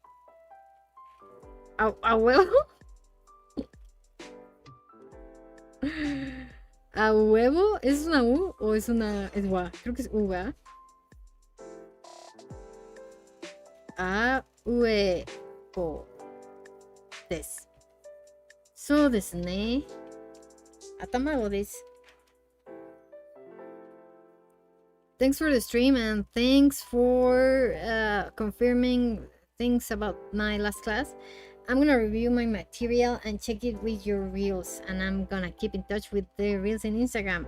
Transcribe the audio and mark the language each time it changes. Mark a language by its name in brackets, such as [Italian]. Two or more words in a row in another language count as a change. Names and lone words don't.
[Spanish] ¿A huevo? ¿A huevo? ¿Es una U o es una es gua? Creo que es U, ¿verdad? A huevo. Des. [Japanese] そうですね。頭です。 [English] Thanks for the stream and thanks for confirming things about my last class. I'm gonna review my material and check it with your reels, and I'm gonna keep in touch with the reels in Instagram.